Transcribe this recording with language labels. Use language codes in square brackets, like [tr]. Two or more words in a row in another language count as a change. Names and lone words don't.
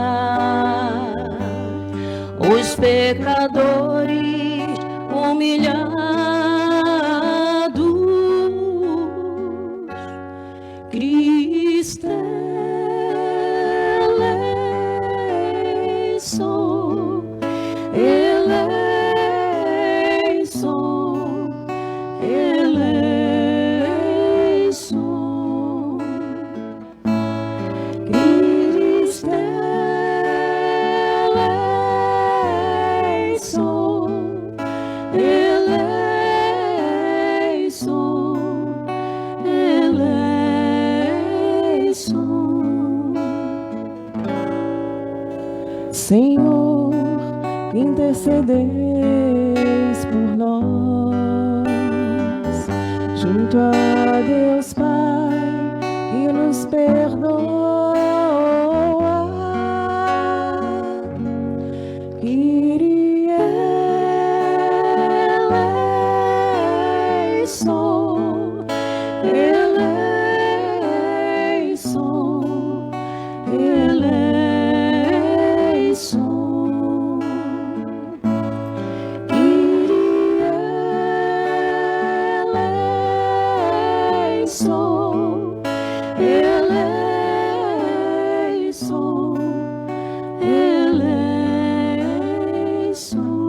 [pt] os pecadores humilhados, [el] Χριστὲ ἐλέησον, ἐλέησον, ἐλέησον, Χριστὲ ἐλέησον, ἐλέησον, ἐλέησον. [pt] Senhor, que intercedeis por nós, junto a Deus Pai, que nos perdoa, [el] Κύριε ἐλέησον, ἐλέησον, ἐλέησον, Κύριε ἐλέησον, ἐλέησον, ἐλέησον.